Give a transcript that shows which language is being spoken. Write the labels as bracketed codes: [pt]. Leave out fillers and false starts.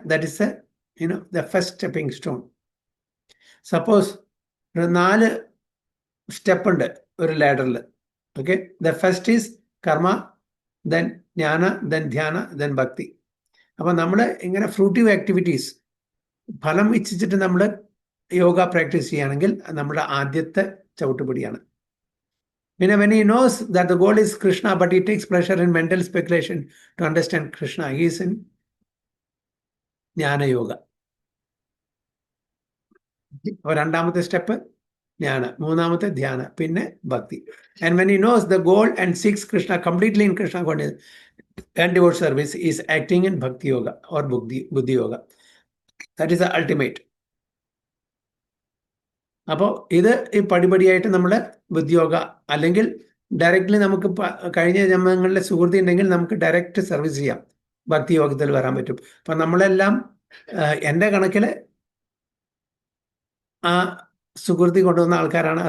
[en] That is the first stepping stone. Suppose 4 step [ml] ഉണ്ട് ഒരു ലാഡറിൽ. [en] Okay, the first is karma, then jnana, then dhyana, then bhakti. [ml] അപ്പം നമ്മൾ ഇങ്ങനെ ഫ്രൂട്ടീവ് ആക്ടിവിറ്റീസ് ഫലം ഇച്ഛിച്ചിട്ട് നമ്മൾ യോഗ പ്രാക്ടീസ് ചെയ്യുകയാണെങ്കിൽ നമ്മുടെ ആദ്യത്തെ ചവിട്ടുപടിയാണ്. [en] പിന്നെ when he knows that the goal is Krishna but he takes pleasure in mental speculation to understand Krishna, he is in jnana yoga. [ml] അപ്പോൾ രണ്ടാമത്തെ സ്റ്റെപ്പ് ജ്ഞാന, മൂന്നാമത്തെ ധ്യാന, പിന്നെ ഭക്തി. [en] And when he knows the goal and seeks Krishna completely in Krishna and devote service, is acting in Bhakti Yoga or Buddhi Yoga. That is the ultimate. [ml] അപ്പോൾ ഇത് ഈ പടിപടിയായിട്ട് നമ്മൾ ബുദ്ധിയോഗ, അല്ലെങ്കിൽ ഡയറക്റ്റ്ലി നമുക്ക് കഴിഞ്ഞ ജന്മങ്ങളിലെ സുഹൃത്തി ഉണ്ടെങ്കിൽ നമുക്ക് ഡയറക്റ്റ് സർവീസ് ചെയ്യാം, ഭക്തി യോഗത്തിൽ വരാൻ പറ്റും. അപ്പം നമ്മളെല്ലാം എൻ്റെ കണക്കിൽ ആ സുഹൃത്തി കൊണ്ടുവന്ന ആൾക്കാരാണ്.